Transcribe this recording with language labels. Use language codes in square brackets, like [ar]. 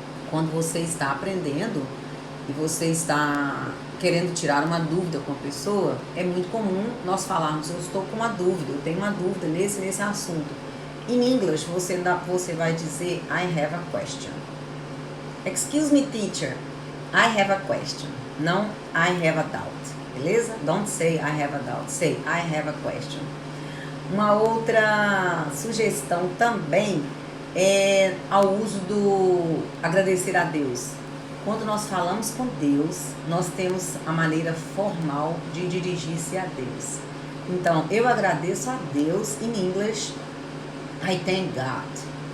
[pt] Quando você está aprendendo e você está querendo tirar uma dúvida com a pessoa, é muito comum nós falarmos eu estou com uma dúvida, eu tenho uma dúvida nesse assunto. Em inglês, você vai dizer I have a question. [en] Excuse me, teacher, I have a question. Não I have a doubt, beleza? Don't say I have a doubt, say I have a question. [pt] Uma outra sugestão também é ao uso do agradecer a Deus. Quando nós falamos com Deus, nós temos a maneira formal de dirigir-se a Deus. Então, eu agradeço a Deus em inglês, I thank God.